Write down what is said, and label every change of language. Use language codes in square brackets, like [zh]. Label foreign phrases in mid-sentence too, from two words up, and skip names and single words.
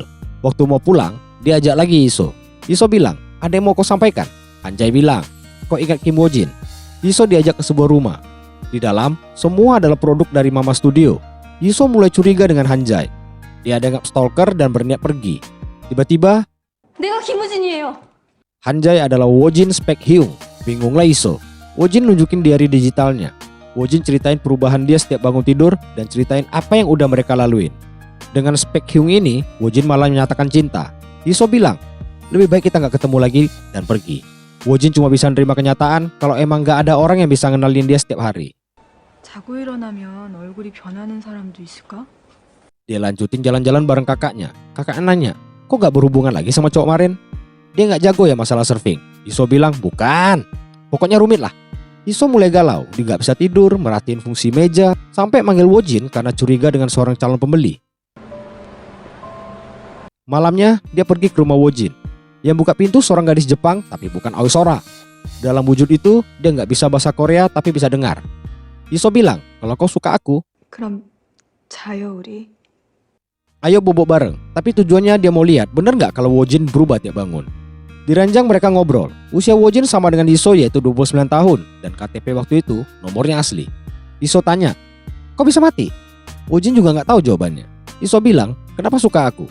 [id] Waktu mau pulang, dia ajak lagi Iso. Iso bilang, ada yang mau kau sampaikan? Hanjay bilang, kau ingat Kim Wojin? Iso diajak ke sebuah rumah. Di dalam, semua adalah produk dari Mama Studio. Iso mulai curiga dengan Hanjay. Dia dianggap stalker dan berniat pergi. Tiba-tiba, [ko] 내가 김우진이에요. [id] Hanjay adalah Wojin Spekhyung. Bingunglah Iso. Wojin nunjukin diary digitalnya. Wojin ceritain perubahan dia setiap bangun tidur dan ceritain apa yang udah mereka laluin. Dengan Spekhyung ini, Wojin malah menyatakan cinta. Iso bilang, lebih baik kita gak ketemu lagi dan pergi. Wojin cuma bisa nerima kenyataan kalau emang gak ada orang yang bisa ngenalin dia setiap hari. [ko] 자고 일어나면 얼굴이 변하는 사람도 있을까? [id] Dia lanjutin jalan-jalan bareng kakaknya. Kakaknya nanya, kok gak berhubungan lagi sama cowok kemarin? Dia gak jago ya masalah surfing? Iso bilang, bukan. Pokoknya rumit lah. Iso mulai galau, dia gak bisa tidur, merhatiin fungsi meja, sampai manggil Wojin karena curiga dengan seorang calon pembeli. Malamnya, dia pergi ke rumah Wojin. Yang buka pintu seorang gadis Jepang, tapi bukan Aoi Sora. Dalam wujud itu, dia gak bisa bahasa Korea tapi bisa dengar. Iso bilang, kalau kau suka aku, [ko] 그럼 자요 우리. [id] ayo bobok bareng. Tapi tujuannya dia mau lihat bener gak kalau Wojin berubah tiap bangun. Di ranjang mereka ngobrol. Usia Wojin sama dengan Iso yaitu 29 tahun. Dan KTP waktu itu nomornya asli. Iso tanya, kok bisa mati? Wojin juga gak tahu jawabannya. Iso bilang, kenapa suka aku?